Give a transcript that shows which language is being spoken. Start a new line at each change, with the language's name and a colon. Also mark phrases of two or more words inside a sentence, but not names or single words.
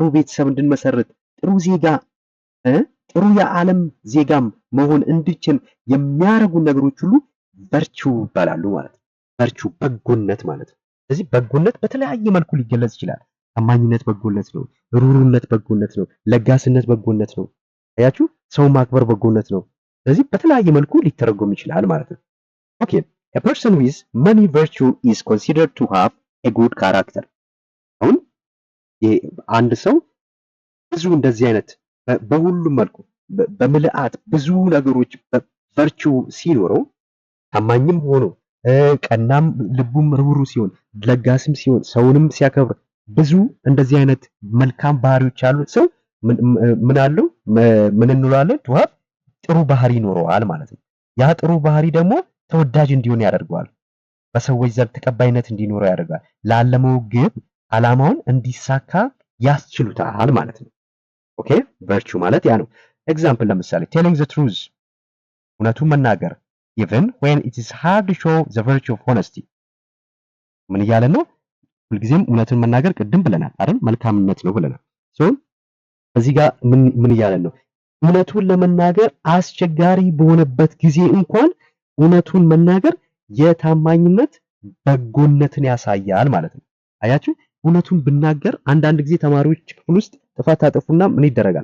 Amharic: ቤተሰብ እንድንመሰርት፣ ጥሩ ዜጋ ጥሩ የዓለም ዜጋም መሆን እንድችል የሚያደርጉ ነገሮች ሁሉ ቨርቹ ይባላሉ ማለት ነው። ቨርቹ በጎነት ማለት ነው። ስለዚህ በጎነት በተለያየ መልኩ ሊገለጽ ይችላል። ታማኝነት በጎነት ነው። ሩሩነት በጎነት ነው። ለጋስነት በጎነት ነው። አያችሁ ሰው ማክበር በጎነት ነው። ስለዚህ በተለያየ መልኩ ሊተረጎም ይችላል ማለት ነው። ኦኬ
English: a person with many virtue is considered to have a good character።
Amharic: አሁን አንድ ሰው ብዙ እንደዚህ አይነት በሁሉም መልኩ በምልአት ብዙ ነገሮች ቨርቹ ሲኖረው ታማኝም ሆኖ ቀናም ልቡም ርህሩህ ሲሆን ለጋስም ሲሆን ሰውንም ሲያከብር ብዙ እንደዚህ አይነት መልካም ባህሪዎች ያሉት ሰው ምን አለው? ምን እንላለን? ጥሩ ባህሪ ይኖረዋል ማለት ነው። ያ ጥሩ ባህሪ ደግሞ ተወዳጅ እንዲሆን ያደርገዋል። በሰዎች ዘንድ ተቀባይነት እንዲኖረው ያደርጋል። ላለመው ግብ ዓላማውን እንዲሳካ ያስችሉታል ማለት ነው። ኦኬ ቨርቹ ማለት ያ ነው። ኤግዛምፕል ለምሳሌ
English: telling the truth፣
Amharic: እውነቱን መናገር
English: even when it is hard to show the virtue of honesty።
Amharic: ምን እያለን ነው? ሁልጊዜም እውነትን መናገር ቅድም ብለናል አይደል? መልካምነት ነው ብለናል። ሶ እዚህ ጋር ምን እያለን ነው? እውነቱን ለመናገር አስቸጋሪ በሆነበት ጊዜ እንኳን እውነቱን መናገር የታማኝነት በጎነትን ያሳያል ማለት ነው። አያችሁ እውነቱን ብናገር አንዳንድ ጊዜ ተማሪዎች ክፍል ውስጥ ጥፋት አጠፉና ምን ይደረጋል?